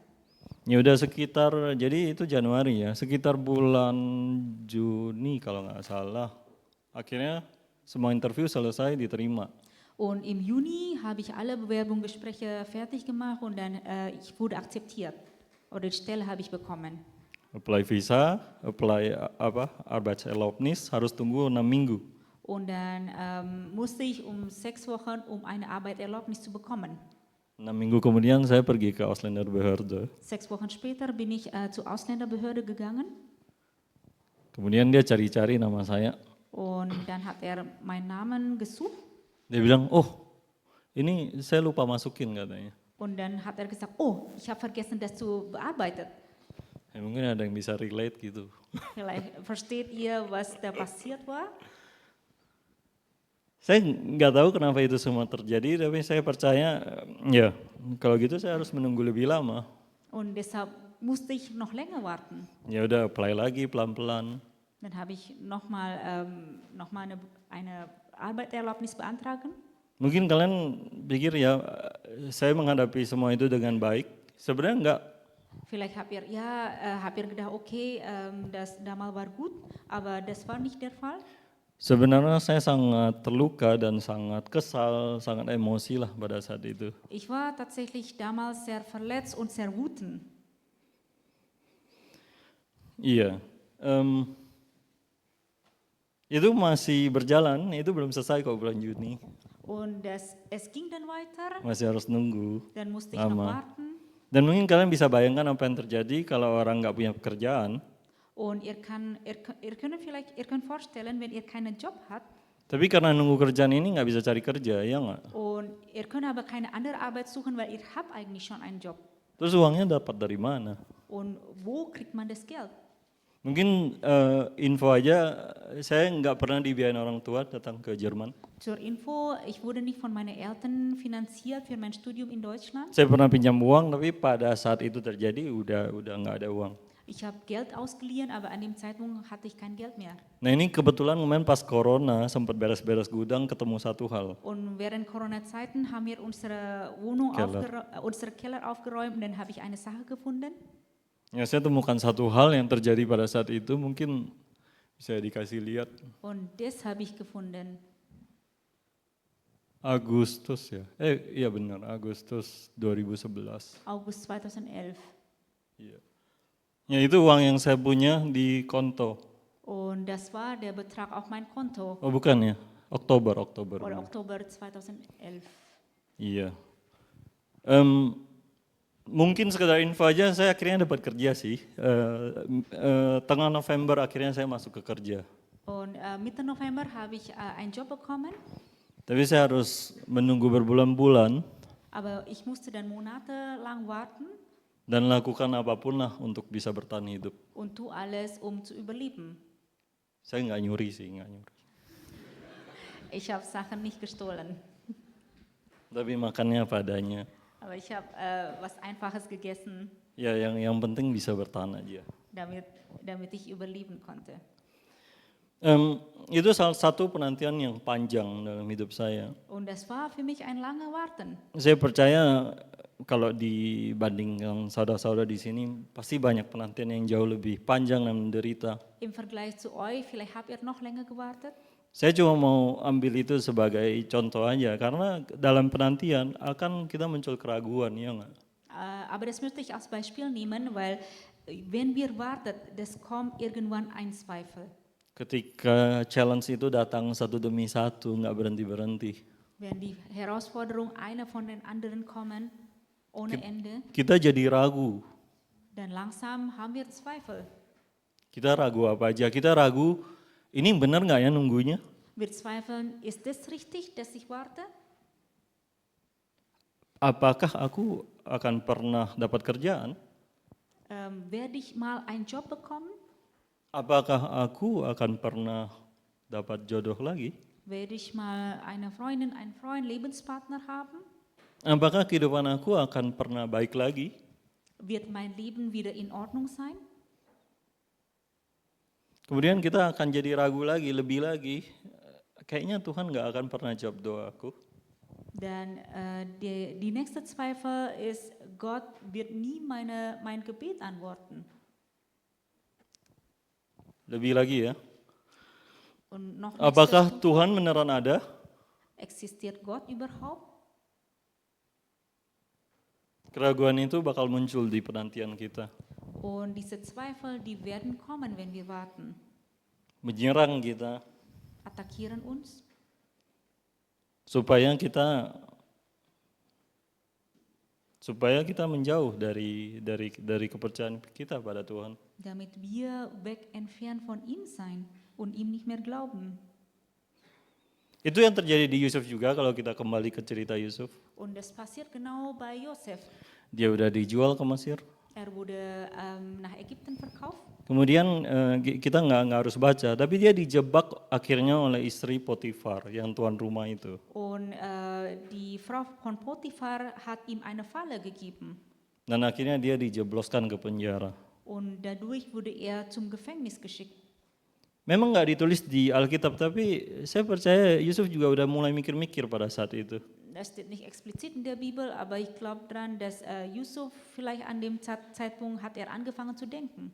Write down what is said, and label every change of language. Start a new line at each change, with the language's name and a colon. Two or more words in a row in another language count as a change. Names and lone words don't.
Indonesian: Ya udah sekitar, jadi itu Januari ya, sekitar bulan Juni kalau nggak salah, akhirnya semua interview selesai diterima.
German: Und im Juni habe ich alle Bewerbungsgespräche fertig gemacht und dann ich wurde akzeptiert oder die Stelle habe ich bekommen.
Indonesian: Apply visa, apply Arbeitserlaubnis harus tunggu 6 minggu.
German: Und dann musste ich 6 Wochen, eine Arbeitserlaubnis zu bekommen.
Indonesian: 6 minggu kemudian saya pergi ke Ausländerbehörde.
German: 6 Wochen später bin ich zur Ausländerbehörde gegangen.
Indonesian: Kemudian dia cari-cari nama saya.
German: Und dann hat meinen Namen gesucht.
Indonesian: Dia bilang, oh ini saya lupa masukin katanya.
German: Und dann hat gesagt, oh, ich habe vergessen, das zu bearbeiten.
Indonesian: Ya, mungkin ada yang bisa relate gitu.
German: Vielleicht versteht ihr, was da passiert war.
Indonesian: Saya nggak tahu kenapa itu semua terjadi, tapi saya percaya, ya kalau gitu saya harus menunggu lebih lama.
German: Und deshalb musste ich noch länger warten.
Indonesian: Ya udah apply lagi pelan-pelan.
German: Dann habe ich nochmal eine Arbeitserlaubnis beantragen.
Indonesian: Mungkin kalian pikir ya saya menghadapi semua itu dengan baik. Sebenarnya enggak.
German: Vielleicht habt ihr gedacht, okay, das damals war gut, aber das war nicht der Fall.
Indonesian: Sebenarnya saya sangat terluka dan sangat kesal, sangat emosi lah pada saat itu.
German: Ich war tatsächlich damals sehr verletzt und sehr wütend.
Indonesian: Iya. Itu masih berjalan, itu belum selesai kok bulan Juni.
German: Und es ging dann weiter,
Indonesian: Masih harus nunggu.
German: dann musste ich noch
Indonesian: Lama.
German: warten.
Indonesian: Dan mungkin kalian bisa bayangkan apa yang terjadi kalau orang nggak punya pekerjaan.
German: Und ihr könnt vorstellen, wenn ihr keinen Job habt
Indonesian: Tapi karena nunggu kerjaan ini nggak bisa cari kerja, ya nggak?
German: und ihr könnt aber keine andere Arbeit suchen, weil ihr habt eigentlich schon einen Job.
Indonesian: Terus uangnya dapat dari mana?
German: Und wo kriegt man das Geld?
Indonesian: Mungkin info aja, saya nggak pernah dibiayain orang tua datang ke Jerman.
German: Zur Info, ich wurde nicht von meinen Eltern finanziert für mein Studium in Deutschland.
Indonesian: Saya pernah pinjam uang, tapi pada saat itu terjadi udah nggak ada uang.
German: Ich habe Geld ausgeliehen, aber an dem Zeitpunkt hatte ich kein Geld mehr.
Indonesian: Nah ini kebetulan kemarin pas corona sempat beres-beres gudang ketemu satu hal.
German: Und während Corona-Zeiten haben wir unsere Wohnung, Keller. unsere Keller aufgeräumt und dann habe ich eine Sache gefunden.
Indonesian: Ya saya temukan satu hal yang terjadi pada saat itu, mungkin bisa dikasih lihat.
German: Und das habe ich gefunden.
Indonesian: Agustus ya, iya benar Agustus 2011.
German: August 2011.
Indonesian: Iya. Ya itu uang yang saya punya di konto.
German: Und das war der Betrag auf mein Konto.
Indonesian: Oh bukan ya, Oktober.
German: Oder Oktober 2011.
Indonesian: Iya. Mungkin sekedar info aja, saya akhirnya dapat kerja sih. Tengah November akhirnya saya masuk ke kerja.
German: Und Mitte November habe ich einen Job bekommen,
Indonesian: Tapi saya harus menunggu berbulan-bulan
German: aber ich musste dann monatelang warten
Indonesian: dan lakukan apapun lah untuk bisa bertahan hidup.
German: und tu alles, um zu überleben.
Indonesian: Saya nggak nyuri sih, nggak nyuri.
German: Ich habe Sachen nicht gestohlen,
Indonesian: Tapi makannya apa adanya.
German: aber ich habe was Einfaches gegessen,
Indonesian: Ya yang penting bisa bertahan aja.
German: damit ich überleben konnte.
Indonesian: Itu salah satu penantian yang panjang dalam hidup saya.
German: Und das war für mich ein langes Warten.
Indonesian: Saya percaya kalau dibandingkan saudara-saudara di sini pasti banyak penantian yang jauh lebih panjang dan menderita.
German: Im Vergleich zu euch, vielleicht habt ihr noch länger gewartet.
Indonesian: Saya cuma mau ambil itu sebagai contoh aja karena dalam penantian akan kita muncul keraguan, ya nggak?
German: Aber das möchte ich als Beispiel nehmen, weil wenn wir warten, das kommt irgendwann ein Zweifel.
Indonesian: Ketika challenge itu datang satu demi satu, nggak berhenti-berhenti.
German: Wenn die Herausforderungen einer von den anderen kommen, ohne Ende,
Indonesian: Kita jadi ragu. dann langsam haben wir Zweifel. Kita ragu apa aja? Kita ragu, ini benar nggak ya nunggunya?
German: Wir zweifeln, ist das richtig, dass ich warte?
Indonesian: Apakah aku akan pernah dapat kerjaan?
German: Werde ich mal einen Job bekommen?
Indonesian: Apakah aku akan pernah dapat jodoh lagi?
German: Werde ich mal eine Freundin, einen Freund, Lebenspartner haben?
Indonesian: Apakah kehidupan aku akan pernah baik lagi?
German: Wird mein Leben wieder in Ordnung sein?
Indonesian: Kemudian kita akan jadi ragu lagi, lebih lagi. Kayaknya Tuhan nggak akan pernah jawab doaku.
German: Dann die nächste Zweifel ist, Gott wird nie mein Gebet antworten.
Indonesian: Lebih lagi ya.
German: Und noch
Indonesian: Apakah
German: nächste,
Indonesian: Tuhan beneran ada?
German: existiert Gott überhaupt?
Indonesian: Keraguan itu bakal muncul di penantian kita.
German: Und diese Zweifel, die werden kommen, wenn wir warten.
Indonesian: Menyerang kita
German: Attackieren uns,
Indonesian: supaya kita menjauh dari kepercayaan kita pada Tuhan.
German: damit wir weg entfernt von ihm sein und ihm nicht mehr glauben.
Indonesian: Itu yang terjadi di Yusuf juga kalau kita kembali ke cerita Yusuf.
German: Und das passiert genau bei Josef.
Indonesian: Dia udah dijual ke Mesir.
German: Er wurde nach Ägypten verkauft.
Indonesian: Kemudian kita nggak harus baca, tapi dia dijebak akhirnya oleh istri Potifar yang tuan rumah itu.
German: Und die Frau von Potiphar hat ihm eine Falle gegeben.
Indonesian: Dan akhirnya dia dijebloskan ke penjara.
German: Und dadurch wurde er zum Gefängnis geschickt.
Indonesian: Memang nggak ditulis di Alkitab, tapi saya percaya Yusuf juga udah mulai mikir-mikir pada saat itu.
German: Das steht nicht explizit in der Bibel, aber ich glaube dran, dass Yusuf vielleicht an dem Zeitpunkt hat er angefangen zu denken.